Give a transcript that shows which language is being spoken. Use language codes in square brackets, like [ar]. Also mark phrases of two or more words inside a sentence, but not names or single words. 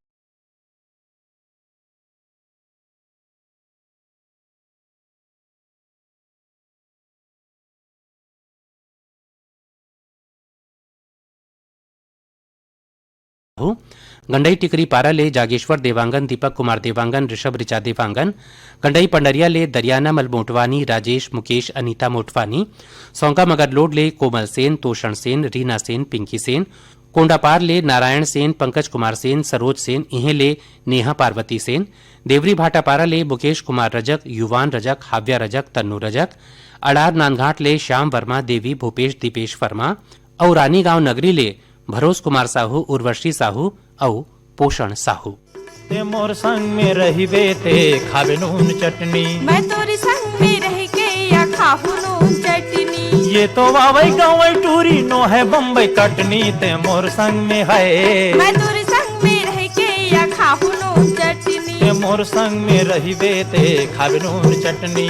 [hne] गंडई टिकरी पारा ले जागेश्वर देवांगन, दीपक कुमार देवांगन, ऋषभ ऋचा देवांगन, गंडई पंडरिया ले दरियाना मल मोटवानी, राजेश मुकेश, अनीता मोटवानी, सौंका मगरलोड ले कोमल सेन, तोषण सेन, रीना सेन, पिंकी सेन, कोंडापार ले नारायण सेन, पंकज कुमार सेन, सरोज सेन, इहे ले नेहा पार्वती सेन, देवरी भाटापारा ले मुकेश कुमार रजक, युवान रजक, हाव्या रजक, तन्नू रजक, अड़ार नानघाट ले श्याम वर्मा, देवी भूपेश दीपेश वर्मा, और रानी गांव नगरी ले भरोस कुमार साहू, उर्वशी साहू और पोषण साहू। ते मोर संग में रहिबे ते खावे नून चटनी। मैं तोरी संग में रह के या खाहू नून चटनी। ये तो वावई गावई टूरी नो है बम्बई कटनी। ते मोर संग में है। मैं तोरी संग में रह के या खाहू नून चटनी। ते मोर संग में रहिबे ते खावे नून चटनी।